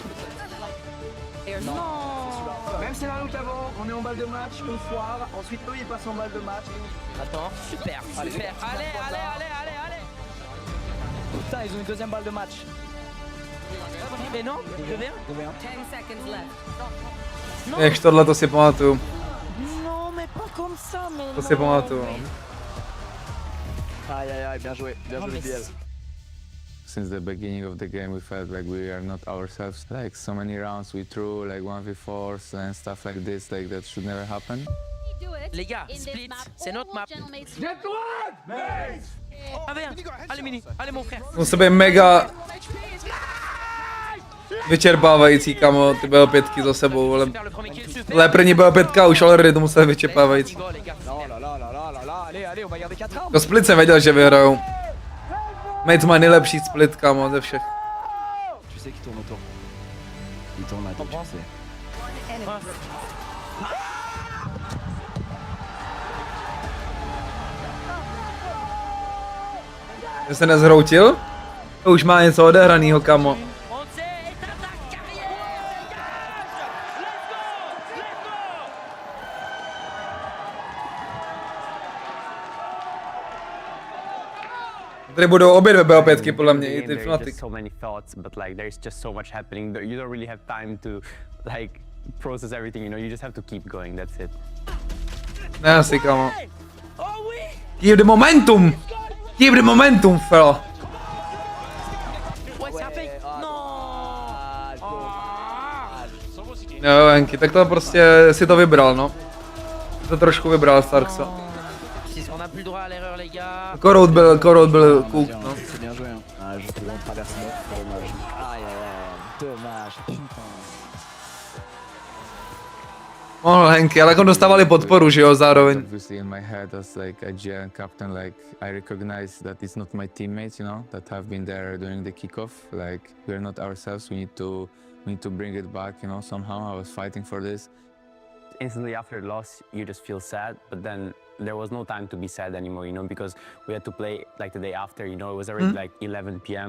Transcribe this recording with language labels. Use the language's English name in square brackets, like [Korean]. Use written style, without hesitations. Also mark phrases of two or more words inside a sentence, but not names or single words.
[French] Non. Même scénario qu'avant, on est en balle de match, on foire, ensuite eux ils passent en balle de match. Attends, super, Allez, super. Allez. Putain, ils ont une deuxième balle de match. Mais non, je viens. [English] 10 seconds left. [French] Non. [Czech] Jež tohle to si pamatuju. [French] Non, mais pas comme ça, mais [Czech] To si pamatuju. [French] Aïe aïe aïe, bien joué BL. [English] Since the beginning of the game, we felt like we are not ourselves. Like so many rounds we threw, like 1v4s and stuff like this, like that should never happen. [French] Les gars, split, c'est notre map. Allez Mini, allez mon frère. [Czech] Musí být mega vyčerpávající, kamo, ty BO5 za sebou, ale první BO5 už already to musel vyčerpávající. To split jsem věděl, že vyhrajou. Mates má nejlepší split, kamo, ze všech. [French] Tu sais qui tourne autour. Il tourne à toi, tu sais. [Czech] Že se nezhroutil? To už má něco odehranýho, kamo. Tady budou obě dvě BO5 podle mě, i ty Fnatic. [English] So many thoughts, but like there's just so much happening. You don't really have time to like process everything, you know, you just have to keep going, that's it. [Czech] Ne, asi, kamo. [English] Keep the momentum! Keep the momentum, fella! [Czech] Jo, Venky, tak to prostě si to vybral, no. To trošku vybral Starksa. Korout byl kůk, no. Mohl Henky, ale jako dostávali podporu, že jo, zároveň. [English] Obviously in my head as like a GM captain, like I recognize that it's not my teammates, you know, that have been there during the kickoff. Like we're not ourselves, we need to bring it back, you know, somehow. I was fighting for this. Instantly after the loss, you just feel sad, but then there was no time to be sad anymore, you know, because we had to play like the day after, you know, it was already like 11 p.m.